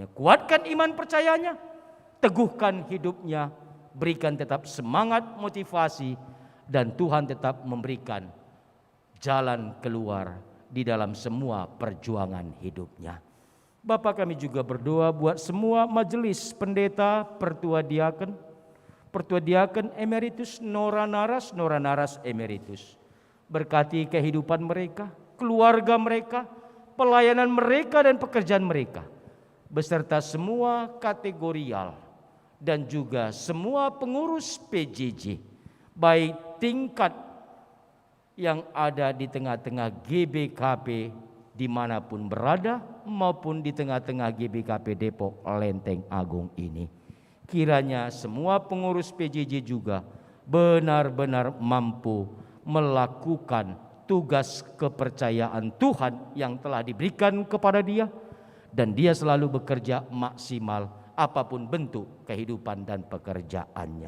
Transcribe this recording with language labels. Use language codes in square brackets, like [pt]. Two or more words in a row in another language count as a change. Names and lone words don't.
[id] Kuatkan iman percayanya, teguhkan hidupnya, berikan tetap semangat motivasi, dan Tuhan tetap memberikan jalan keluar di dalam semua perjuangan hidupnya. Bapak, kami juga berdoa buat semua majelis pendeta, pertua diaken emeritus, nora naras emeritus. Berkati kehidupan mereka, keluarga mereka, pelayanan mereka dan pekerjaan mereka, beserta semua kategorial dan juga semua pengurus PJJ, baik tingkat yang ada di tengah-tengah GBKP dimanapun berada, maupun di tengah-tengah GBKP Depok Lenteng Agung ini. Kiranya semua pengurus PJJ juga benar-benar mampu melakukan tugas kepercayaan Tuhan yang telah diberikan kepada dia, dan dia selalu bekerja maksimal apapun bentuk kehidupan dan pekerjaannya.